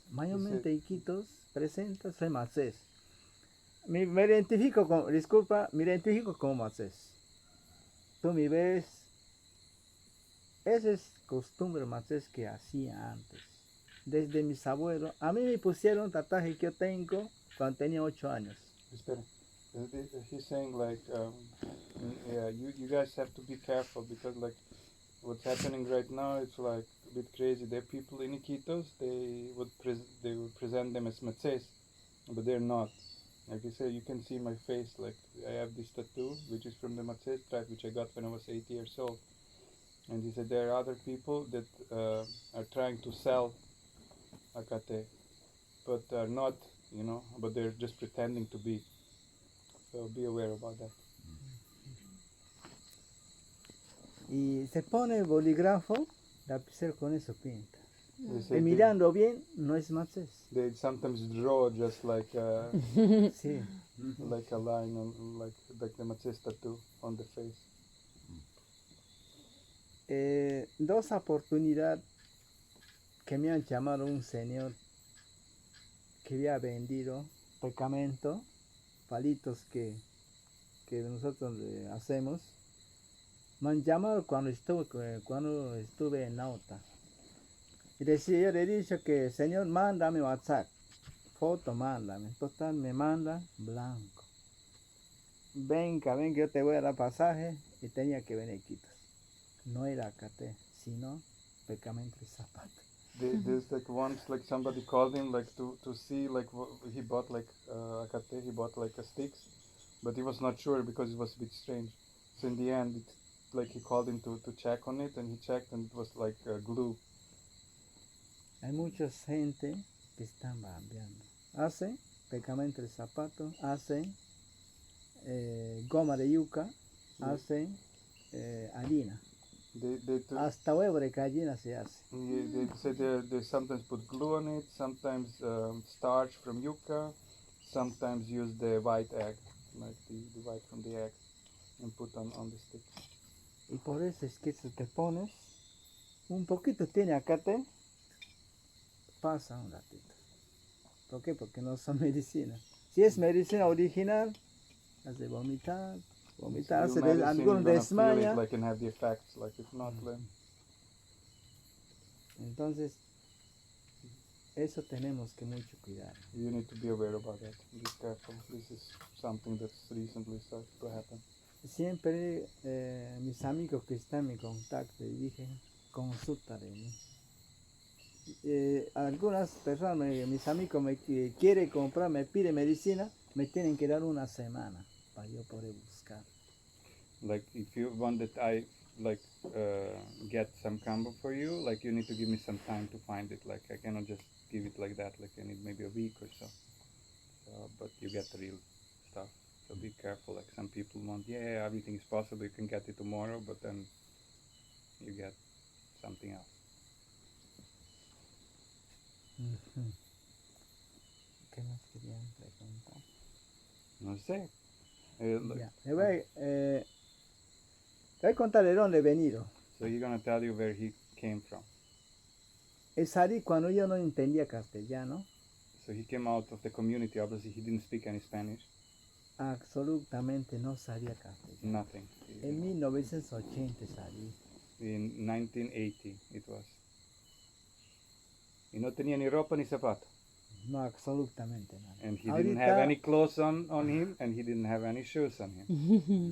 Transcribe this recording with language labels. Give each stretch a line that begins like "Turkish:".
Spanish: Mayormente Iquitos presenta soy macés. Me identifico como macés. Tú me ves, esa es costumbre macés que hacía antes. Desde mis abuelos, a mí me pusieron tatuaje que yo tengo cuando tenía 8 años. Espera.
English: He's saying like, yeah, you guys have to be careful because like what's happening right now, it's like a bit crazy. There are people in Iquitos, they would present them as matzes, but they're not. Like you say, you can see my face, like I have this tattoo, which is from the Matzes tribe, which I got when I was 8 years old. And he said there are other people that are trying to sell Acate, but are not, but they're just pretending to be. So be aware about that.
Spanish: Y se pone bolígrafo, lapicero con eso pinta.
English: They say
Spanish: Mirando bien, no es macés.
English: they sometimes draw just like
Spanish: Sí.
English: like a line on like the Matzes tattoo on the face.
Spanish: Dos oportunidades que me han llamado un señor que había vendido pegamento, palitos que nosotros hacemos. Me han llamado cuando estuve en Nauta. Y yo le he dicho que, señor, mándame WhatsApp. Foto, mándame. Total, me manda blanco. Venga, yo te voy a dar pasaje. Y tenía que venir Quitos. No era Acate, sino pegamento y zapato.
English: There's like once like somebody called him like to see like he bought like Acate, he bought like a sticks, but he was not sure because it was a bit strange. So in the end, like he called him to check on it, and he checked, and it was like glue.
Spanish: Hay mucha gente que están cambiando. Hacen pegamento de zapato, hacen goma de yuca, hacen harina. Hasta huevo de gallina se hace.
English: They say they sometimes put glue on it, sometimes starch from yucca, sometimes use the white egg, like the white from the egg, and put on the stick.
Spanish: Y por eso es que si te pones, un poquito tiene acate, pasa un ratito. ¿Por qué? Porque no son medicinas. Si es medicina original, hace vomitar, hace algún desmaya.
English: Like and have the effects, like if not,
Spanish: Entonces, eso tenemos que mucho cuidar.
English: You need to be aware about that. Be careful. This is something that's recently started to happen.
Spanish: Siempre mis amigos que están en contacto y dije, consulta de mí. Algunas personas, mis amigos me quieren comprar, me piden medicina, me tienen que dar una semana para yo poder buscar.
English: Like if you want that I like get some Kambo for you, like you need to give me some time to find it. Like I cannot just give it like that. Like I need maybe a week or so. But you get the real stuff. So be careful. Like some people want, yeah, everything is possible. You can get it tomorrow, but then you get something else.
Spanish: ¿Qué más querían preguntar? No sé. Le voy a contar de dónde he venido.
English: So he's gonna tell you where he came from.
Spanish: Salí cuando yo no entendía castellano.
English: So he came out of the community. Obviously, he didn't speak any Spanish.
Spanish: Absolutamente no sabía castellano.
English: Nothing.
Spanish: En 1980 salí.
English: In 1980 it was.
Spanish: Y no tenía ni ropa ni zapato. No, absolutamente nada.
English: And he didn't have any clothes on him, and he didn't have any shoes on him.